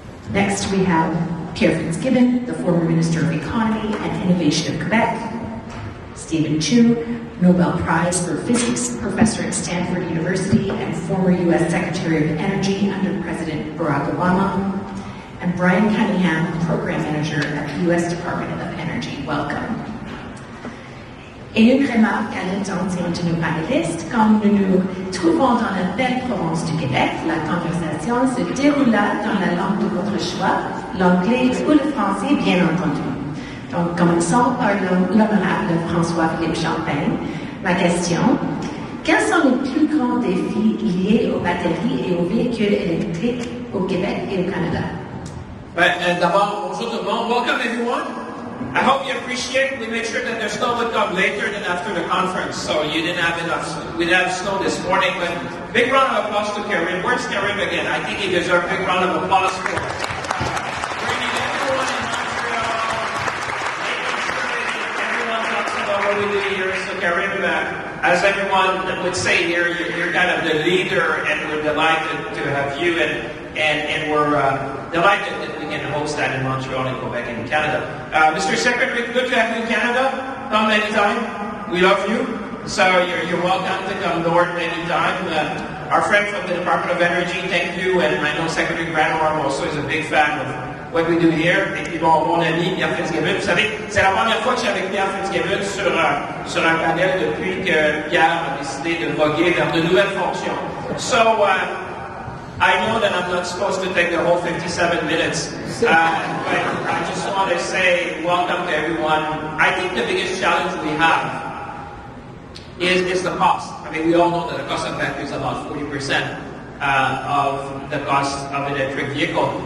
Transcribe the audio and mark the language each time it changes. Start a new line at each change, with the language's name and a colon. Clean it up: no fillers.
English: Next we have Pierre Fitzgibbon, the former Minister of Economy and Innovation of Quebec. Stephen Chu, Nobel Prize for Physics Professor at Stanford University and former U.S. Secretary of Energy under President Barack Obama. And Brian Cunningham, Program Manager at the U.S. Department of Energy. Welcome.
French: Et une remarque à l'intention de nos panélistes, comme nous nous trouvons dans la belle province du Québec, la conversation se déroula dans la langue de votre choix, l'anglais ou le français, bien entendu. Donc, commençons par l'honorable François-Philippe Champagne. Ma question, quels sont les plus grands défis liés aux batteries et aux véhicules électriques au Québec et au Canada? D'abord, bonjour tout le monde.
English: Welcome everyone. I hope you appreciate. We make sure that there's snow would come later than after the conference, so you didn't have enough. We didn't have snow this morning, but big round of applause to Karim. Where's Karim again? I think he deserves a big round of applause for bringing everyone in Montreal, making sure that everyone talks about what we do here. So Karim, as everyone would say here, you're kind of the leader, and we're delighted to have you, and we're delighted that we can host that in Montreal and Quebec and Canada. Mr. Secretary, good to have you in Canada. Come anytime. We love you. So you're welcome to come north anytime. Our friend from the Department of Energy, thank you. And I know Secretary Granholm also is a big fan of what we do here.
French: Et puis mon ami Pierre Fitzgibbon. Vous savez, c'est la première fois que je suis avec Pierre Fitzgibbon sur un panel depuis que Pierre a décidé de voguer vers de nouvelles fonctions.
English: So, I know that I'm not supposed to take the whole 57 minutes, but I just want to say welcome to everyone. I think the biggest challenge we have is the cost. I mean, we all know that the cost of battery is about 40% of the cost of an electric vehicle.